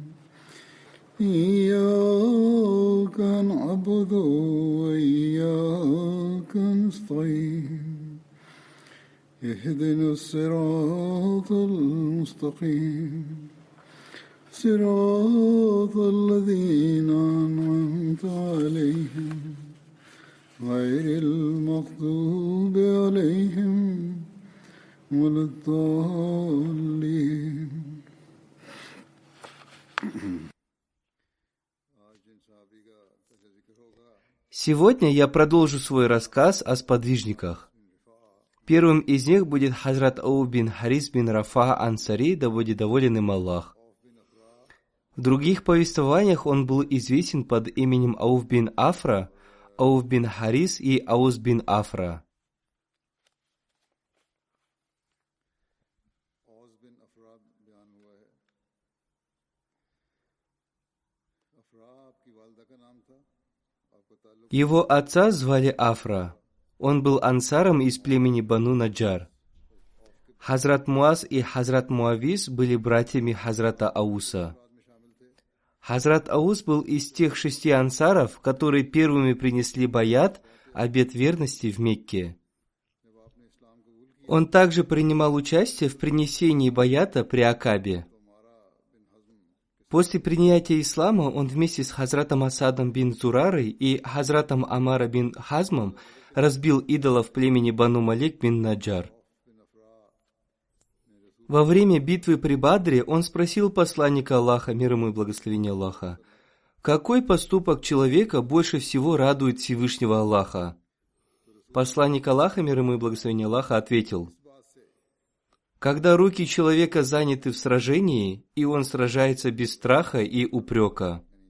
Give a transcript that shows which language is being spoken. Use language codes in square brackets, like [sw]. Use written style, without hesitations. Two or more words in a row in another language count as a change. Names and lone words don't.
[ar] إياك نعبد وإياك نستعين اهدنا الصراط المستقيم صراط الذين أنعمت عليهم غير المغضوب عليهم ولا الضالين. [ru] Сегодня я продолжу свой рассказ о сподвижниках. Первым из них будет Хазрат Ауф бин Харис бин Рафа Ансари, да будет доволен им Аллах. В других повествованиях он был известен под именем Ауф бин Афра, Ауф бин Харис и Аус бин Афра. Его отца звали Афра. Он был ансаром из племени Бану Наджар. Хазрат Муаз и Хазрат Муавиз были братьями Хазрата Ауса. Хазрат Аус был из тех 6 ансаров, которые первыми принесли баят, обет верности в Мекке. Он также принимал участие в принесении баята при Акабе. После принятия ислама он вместе с Хазратом Асадом бин Зурарой и Хазратом Амара бин Хазмом разбил идолов племени Бану Малик бин Наджар. Во время битвы при Бадре он спросил посланника Аллаха, мир ему и благословение Аллаха, какой поступок человека больше всего радует Всевышнего Аллаха? Посланник Аллаха, мир ему и благословение Аллаха, ответил: когда руки человека заняты в сражении, и он сражается без страха и упрека.